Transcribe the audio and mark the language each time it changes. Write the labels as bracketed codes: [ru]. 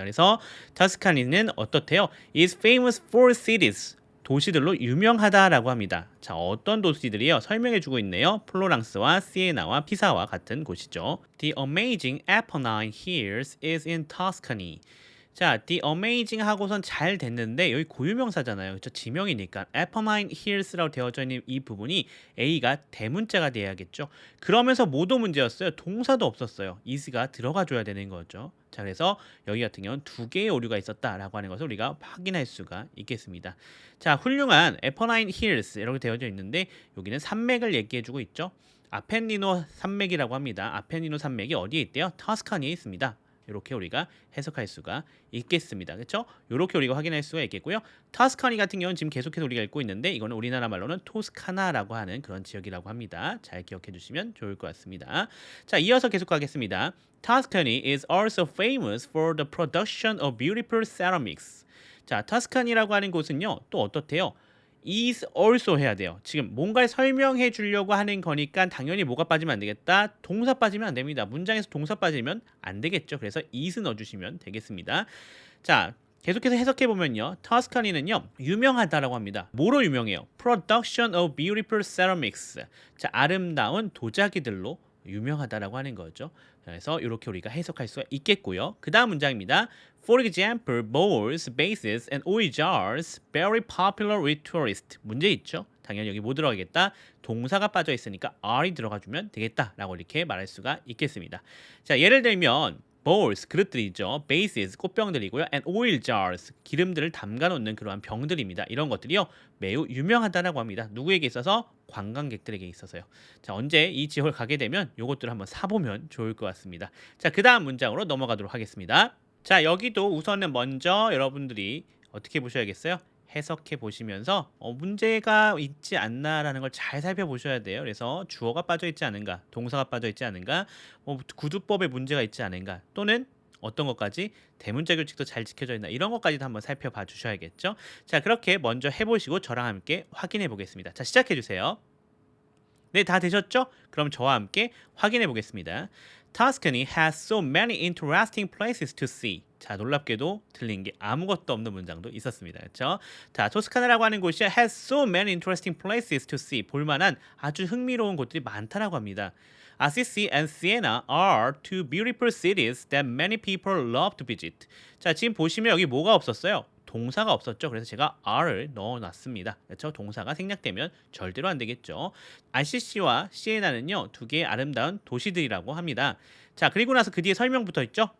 [ko] 그래서 터스카니는 어떻대요? [en] is famous for cities. [ko] 도시들로 유명하다라고 합니다. 자, 어떤 도시들이요? 설명해주고 있네요. 플로랑스와 시에나와 피사와 같은 곳이죠. [en] The amazing Apennine Hills is in Tuscany. [ko] 자, the amazing 하고선 잘 됐는데 여기 고유명사잖아요. 그렇죠? 지명이니까 Apennine Hills라고 되어져 있는 이 부분이 A가 대문자가 돼야겠죠. 그러면서 뭐도 문제였어요? 동사도 없었어요. is가 들어가 줘야 되는 거죠. 자, 그래서 여기 같은 경우는 두 개의 오류가 있었다라고 하는 것을 우리가 확인할 수가 있겠습니다. 자, 훌륭한 Apennine Hills 이렇게 되어져 있는데 여기는 산맥을 얘기해주고 있죠. 아펜니노 산맥이라고 합니다. 아펜니노 산맥이 어디에 있대요? 터스카니에 있습니다. 이렇게 우리가 해석할 수가 있겠습니다. 그렇죠? 이렇게 우리가 확인할 수가 있겠고요. 터스카니 같은 경우는 지금 계속해서 우리가 읽고 있는데 이거는 우리나라 말로는 토스카나라고 하는 그런 지역이라고 합니다. 잘 기억해 주시면 좋을 것 같습니다. 자, 이어서 계속 가겠습니다. [en] Tuscany is also famous for the production of beautiful ceramics. [ko] 자, 터스카니라고 하는 곳은요. 또 어떻대요? is also 해야 돼요. 지금 뭔가를 설명해 주려고 하는 거니까 당연히 뭐가 빠지면 안 되겠다. 동사 빠지면 안 됩니다. 문장에서 동사 빠지면 안 되겠죠. 그래서 is 넣어주시면 되겠습니다. 자, 계속해서 해석해 보면요. 터스카니는요. 유명하다라고 합니다. 뭐로 유명해요? [en] Production of beautiful ceramics. [ko] 자, 아름다운 도자기들로 유명하다라고 하는 거죠. 그래서 이렇게 우리가 해석할 수가 있겠고요. 그 다음 문장입니다. [en] For example, bowls, vases, and oil jars very popular with tourists. [ko] 문제 있죠? 당연히 여기 뭐 들어가겠다? 동사가 빠져 있으니까 are이 들어가주면 되겠다라고 이렇게 말할 수가 있겠습니다. 자, 예를 들면 bowls, 그릇들이죠. vases, 꽃병들이고요. [en] and oil jars, [ko] 기름들을 담가놓는 그러한 병들입니다. 이런 것들이요. 매우 유명하다라고 합니다. 누구에게 있어서? 관광객들에게 있어서요. 자, 언제 이 지역을 가게 되면 요것들을 한번 사보면 좋을 것 같습니다. 자, 그 다음 문장으로 넘어가도록 하겠습니다. 자, 여기도 우선은 먼저 여러분들이 어떻게 보셔야겠어요? 해석해 보시면서 문제가 있지 않나라는 걸 잘 살펴보셔야 돼요. 그래서 주어가 빠져 있지 않은가, 동사가 빠져 있지 않은가, 구두법에 문제가 있지 않은가, 또는 어떤 것까지 대문자 규칙도 잘 지켜져 있나 이런 것까지도 한번 살펴봐 주셔야겠죠. 자, 그렇게 먼저 해보시고 저랑 함께 확인해 보겠습니다. 자, 시작해 주세요. 네, 다 되셨죠? 그럼 저와 함께 확인해 보겠습니다. [en] Tuscany has so many interesting places to see. [ko] 자, 놀랍게도 틀린 게 아무것도 없는 문장도 있었습니다. 그렇죠? 자, 토스카나라고 하는 곳이 [en] has so many interesting places to see. [ko] 볼만한 아주 흥미로운 곳들이 많다라고 합니다. [en] Assisi and Siena are two beautiful cities that many people love to visit. [ko] 자, 지금 보시면 여기 뭐가 없었어요? 동사가 없었죠. 그래서 제가 are를 넣어놨습니다. 그렇죠? 동사가 생략되면 절대로 안 되겠죠. RCC와 시에나는요, 두 개의 아름다운 도시들이라고 합니다. 자, 그리고 나서 그 뒤에 설명 붙어 있죠.